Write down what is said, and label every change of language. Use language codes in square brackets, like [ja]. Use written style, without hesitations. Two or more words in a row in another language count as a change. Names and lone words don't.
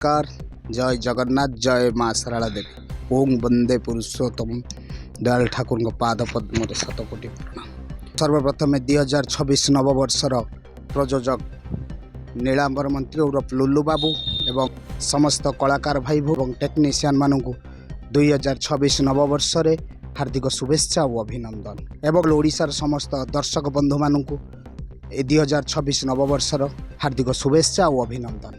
[or] କାର ଜୟ ଜଗନ୍ନାଥ ଜୟ ମା ସରଳା ଦେବୀ ଓଁ ବନ୍ଦେ ପୁରୁଷୋତ୍ତମ ଦୟାଲ ଠାକୁର ପାଦ ପଦ୍ମ ଶତକୋଟି ପ୍ରଣାମ। ସର୍ବପ୍ରଥମ 2026 ନବବର୍ଷର ପ୍ରଯୋଜକ ନୀଳାମ୍ବର ମନ୍ତ୍ରୀ ଉର୍ଫ ଲୁଲ୍ଲୁ ବାବୁ ଏବଂ ସମସ୍ତ କଳାକାର ଭାଇ ଔର ଟେକ୍ନିସିଆନ ମାନୁ 2026 ନବବର୍ଷ ହାର୍ଦ୍ଦିକ ଶୁଭେଚ୍ଛା ଔର ଅଭିନନ୍ଦନ ଏବଂ ଓଡ଼ିଶାର ସମସ୍ତ ଦର୍ଶକ ବନ୍ଧୁ ମାନୁ 2026 ନବବର୍ଷର ହାର୍ଦ୍ଦିକ ଶୁଭେଚ୍ଛା ଔର ଅଭିନନ୍ଦନ।